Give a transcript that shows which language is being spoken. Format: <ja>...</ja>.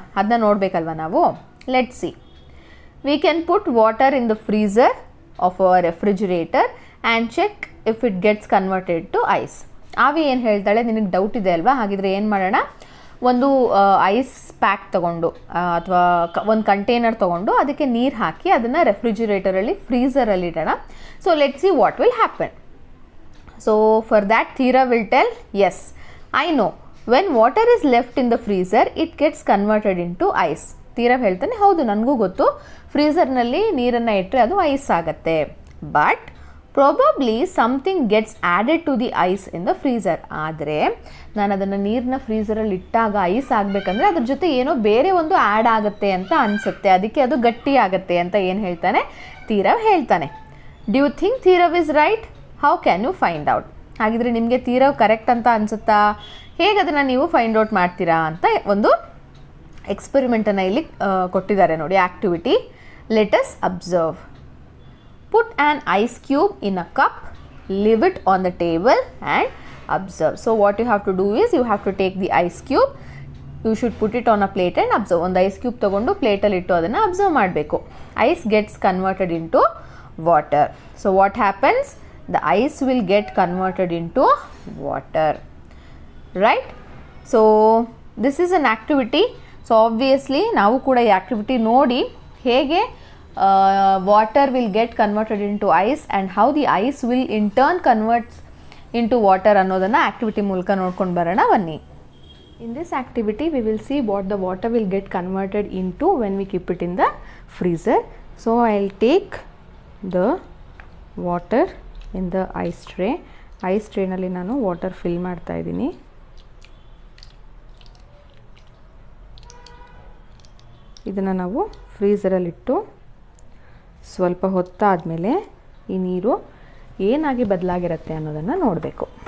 <kn>ಅದನ್ನ ನೋಡಬೇಕಲ್ವ ನಾವು.</kn> <en>Let's see. We can put water in the freezer of a refrigerator and check if it gets converted to ice.</en> <kn>ಆವಿ ಏನು ಹೇಳ್ತಾಳೆ, ನಿನಗೆ doubt ಇದೆ ಅಲ್ವಾ? ಹಾಗಿದ್ರೆ ಏನು ಮಾಡೋಣ, ಒಂದು ಐಸ್ ಪ್ಯಾಕ್ ತೊಗೊಂಡು ಅಥವಾ ಒಂದು ಕಂಟೈನರ್ ತೊಗೊಂಡು ಅದಕ್ಕೆ ನೀರು ಹಾಕಿ ಅದನ್ನು ರೆಫ್ರಿಜಿರೇಟರಲ್ಲಿ ಫ್ರೀಝರಲ್ಲಿ ಇಡೋಣ.</kn> <en>So let see what will happen. So for that Teerav will tell yes, I know when water is left in the freezer it gets converted into ice.</en> <kn>ತೀರವ್ ಹೇಳ್ತಾನೆ, ಹೌದು ನನಗೂ ಗೊತ್ತು, ಫ್ರೀಝರ್ನಲ್ಲಿ ನೀರನ್ನು ಇಟ್ಟರೆ ಅದು ಐಸ್ ಆಗುತ್ತೆ.</kn> <en>But probably something gets added to the ice in the freezer.</en> <kn>ಆದರೆ ನಾನು ಅದನ್ನು ನೀರನ್ನ ಫ್ರೀಝರಲ್ಲಿ ಇಟ್ಟಾಗ ಐಸ್ ಆಗಬೇಕಂದ್ರೆ ಅದ್ರ ಜೊತೆ ಏನೋ ಬೇರೆ ಒಂದು ಆ್ಯಡ್ ಆಗುತ್ತೆ ಅಂತ ಅನಿಸುತ್ತೆ, ಅದಕ್ಕೆ ಅದು ಗಟ್ಟಿ ಆಗುತ್ತೆ ಅಂತ ಏನು ಹೇಳ್ತಾನೆ ತೀರವ್ ಹೇಳ್ತಾನೆ.</kn> <en>Do you think ತೀರವ್ is right? How can you find out?</en> <kn>ಹಾಗಿದ್ರೆ ನಿಮಗೆ ತೀರವ್ ಕರೆಕ್ಟ್ ಅಂತ ಅನಿಸುತ್ತಾ? ಹೇಗೆ ಅದನ್ನು ನೀವು ಫೈಂಡ್ ಔಟ್ ಮಾಡ್ತೀರಾ ಅಂತ ಒಂದು ಎಕ್ಸ್ಪೆರಿಮೆಂಟನ್ನು ಇಲ್ಲಿ ಕೊಟ್ಟಿದ್ದಾರೆ ನೋಡಿ, activity.</kn> <en>Let us observe. Put an ice cube in a cup, leave it on the table and observe. So what you have to do is you have to take the ice cube, you should put it on a plate and observe.</en> <kn>ಒಂದು ice cube ತೊಗೊಂಡು ಪ್ಲೇಟಲ್ಲಿ ಇಟ್ಟು ಅದನ್ನು observe ಮಾಡಬೇಕು.</kn> <en>Ice gets converted into water. So what happens? the ice will get converted into water, right? So this is an activity. So obviously</en> <kn>ನಾವು ಕೂಡ ಈ activity ನೋಡಿ ಹೇಗೆ</kn> <en>water will get converted into ice and how the ice will in turn converts into water</en> <kn>ಅನ್ನೋದನ್ನು activity ಮೂಲಕ ನೋಡ್ಕೊಂಡು ಬರೋಣ ಬನ್ನಿ.</kn> <en>In this activity we will see what the water will get converted into when we keep it in the freezer. So I'll take the water in the ice tray.</en> <kn>Ice ಟ್ರೇನಲ್ಲಿ ನಾನು water fill ಮಾಡ್ತಾ ಇದ್ದೀನಿ. ಇದನ್ನು ನಾವು ಫ್ರೀಝರಲ್ಲಿಟ್ಟು ಸ್ವಲ್ಪ ಹೊತ್ತಾದಮೇಲೆ ಈ ನೀರು ಏನಾಗಿ ಬದಲಾಗಿರುತ್ತೆ ಅನ್ನೋದನ್ನು ನೋಡಬೇಕು.</kn>